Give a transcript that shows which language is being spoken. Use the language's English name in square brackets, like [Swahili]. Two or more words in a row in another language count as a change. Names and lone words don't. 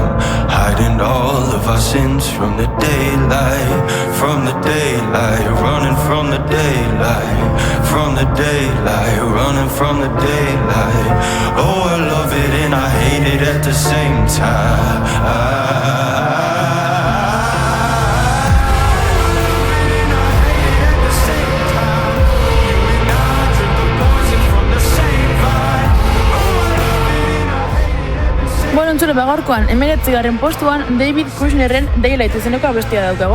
[English] Hiding all of our sins from the daylight, running from the daylight, running from the daylight. Oh, I love it and I hate it at the same time. [Basque] Bueno, entzule gaurkoan, 19. postuan David Kushnerren Daylight izeneko abestia daukagu.